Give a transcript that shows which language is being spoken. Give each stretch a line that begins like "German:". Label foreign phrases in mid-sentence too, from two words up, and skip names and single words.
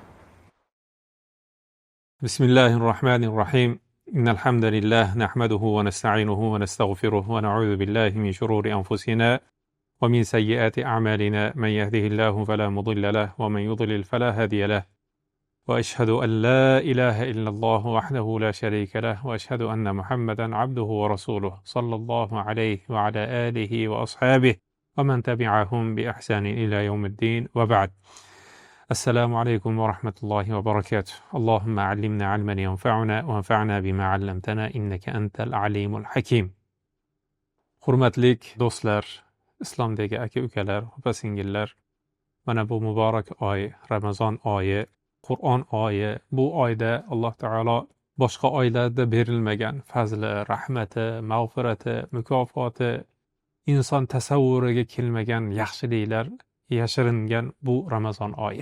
Arabic: بسم الله الرحمن الرحيم إن الحمد لله نحمده ونستعينه ونستغفره ونعوذ بالله من شرور أنفسنا ومن سيئات أعمالنا من يهده الله فلا مضل له ومن يضلل فلا هادي له وأشهد أن لا إله إلا الله وحده لا شريك له وأشهد أن محمدا عبده ورسوله صلى الله عليه وعلى آله وأصحابه ومن تبعهم بإحسان إلى يوم الدين وبعد. السلام عليكم ورحمة الله وبركاته. اللهم علمنا علما ينفعنا وانفعنا بما علمتنا إنك أنت العليم الحكيم.
Uzbek: Hurmatlik do'stlar, islomdagi aka-ukalar, opa-singillar, mana bu muborak oy, Ramazon oyi, Qur'on oyi, bu oyda Alloh taolo boshqa oylarda berilmagan fazli, rahmati, mag'firati, mukofoti, inson tasavvuriga kelmagan yaxshiliklar yashiringan bu Ramazon oyi.